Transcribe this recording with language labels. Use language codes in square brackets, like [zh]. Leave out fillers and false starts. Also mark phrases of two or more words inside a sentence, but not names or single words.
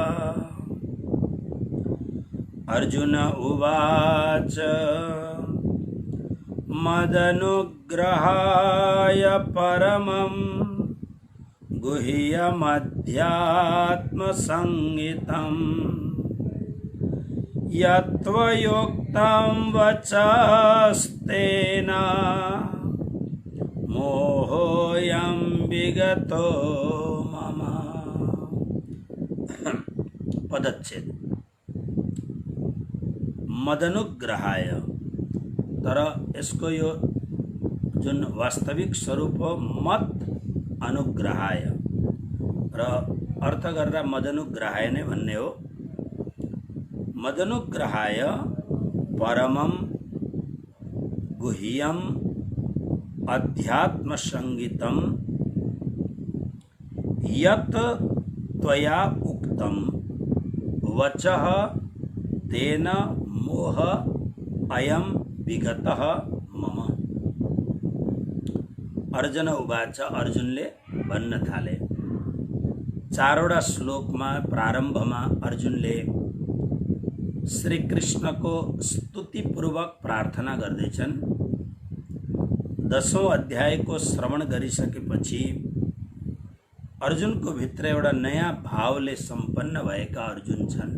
[sa] अर्जुन उवाच मदनुग्रहाय परमं गुह्यमध्यात्मसंहितं यत्त्वयोक्तं वचस्तेन मोहोऽयं विगतो मम। [ne] पदच्छेद। मदनुग्रहाय, तर यसको यो जुन वास्तविक स्वरूप हो [sa] मत अनुग्रहाय [ne] र अर्थ गर्दा मदनुग्रहाय नै भन्ने हो। [sa] मदनुग्रहाय परमं गुह्यं अध्यात्म संगीतं यत् त्वया उक्तं वचः तेन मोह अयं विगतः मम। अर्जुन उवाच, [ne] अर्जुनले भन्न थाले। 4वटा श्लोकमा प्रारम्भमा अर्जुनले श्री कृष्णको स्तुतिपूर्वक प्रार्थना गर्दैछन्। 10औं अध्यायको श्रवण गरिसकेपछि अर्जुनको भित्र एउटा नयाँ भावले सम्पन्न भएका अर्जुन छन्।